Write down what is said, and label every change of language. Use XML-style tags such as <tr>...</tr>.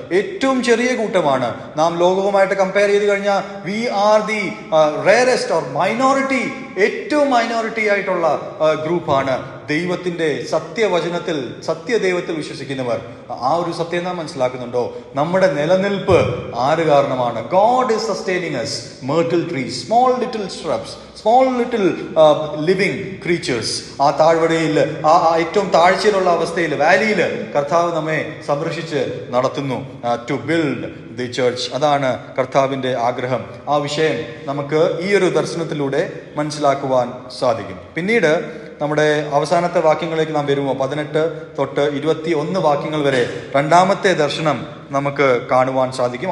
<ml>ഏറ്റവും ചെറിയ കൂട്ടമാണ് നാം ലോകവുമായിട്ട് കമ്പയർ ചെയ്ത് കഴിഞ്ഞാൽ</ml> <en>we are the rarest or minority,</en> <ml>ഏറ്റവും മൈനോറിറ്റി ആയിട്ടുള്ള ഗ്രൂപ്പാണ് ദൈവത്തിന്റെ സത്യവചനത്തിൽ, സത്യദൈവത്തിൽ വിശ്വസിക്കുന്നവർ. ആ ഒരു സത്യം നാം മനസ്സിലാക്കുന്നുണ്ടോ? നമ്മുടെ നിലനിൽപ്പ് ആര് കാരണമാണ്?</ml> <en>God is sustaining us. Myrtle trees, small little shrubs, small little living creatures.</en> <ml>ആ താഴ്വരയിൽ, ആ ഏറ്റവും താഴ്ചയിലുള്ള അവസ്ഥയിൽ, വാലിയിൽ കർത്താവ് നമ്മെ സംരക്ഷിച്ച് നടത്തുന്നു.</ml> <en>to build the church,</en> <ml>അതാണ് കർത്താവിന്റെ ആഗ്രഹം. ആ വിഷയം നമുക്ക് ഈ ഒരു ദർശനത്തിലൂടെ മനസ്സിലാക്കുവാൻ സാധിക്കും. പിന്നീട് നമ്മുടെ അവസാനത്തെ വാക്യങ്ങളിലേക്ക് നാം വരുമ്പോൾ 18 തൊട്ട് 21 വാക്യങ്ങൾ വരെ രണ്ടാമത്തെ ദർശനം നമുക്ക് കാണുവാൻ സാധിക്കും.</ml>